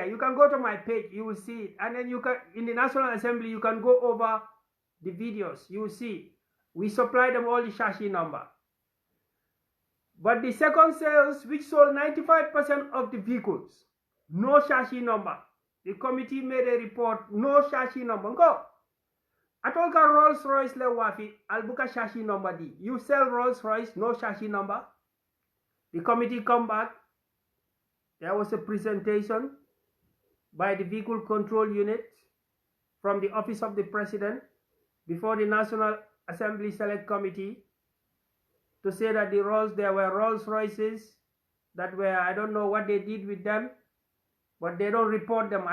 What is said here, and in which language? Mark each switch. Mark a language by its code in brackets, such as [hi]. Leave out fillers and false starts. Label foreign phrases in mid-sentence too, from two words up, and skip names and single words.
[en] You can go to my page, you will see it. And then you can, in the National Assembly, you can go over the videos, you will see. We supply them all the shashi number. But the second sales, which sold 95% of the vehicles, no shashi number. The committee made a report, no shashi number. Go. Atolka Rolls Royce le wafi, albuka shashi number di. You sell Rolls Royce, no shashi number. The committee come back. there was a presentation by the Vehicle Control Unit from the Office of the President before the National Assembly Select Committee to say that there were Rolls Royces that were, I don't know what they did with them, but they don't report them.